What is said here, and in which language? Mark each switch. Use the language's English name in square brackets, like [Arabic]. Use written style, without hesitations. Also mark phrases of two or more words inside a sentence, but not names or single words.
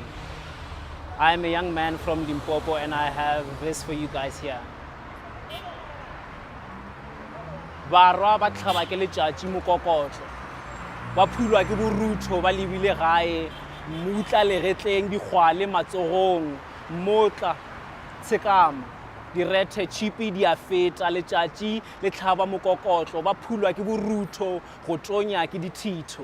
[English] I am a young man from Limpopo and I have this for you guys here. [Northern Sotho] Barwa ba tlhaba ke letšatši mokokotlo, ba phulwa ke borutho, ba lebile gae, mutla legetleng, dikgwale matsogong, motla tshekama, direthe tšhipi di a feta, letšatši le tlhaba mokokotlo, ba phulwa ke borutho, go tonya ke dithitho.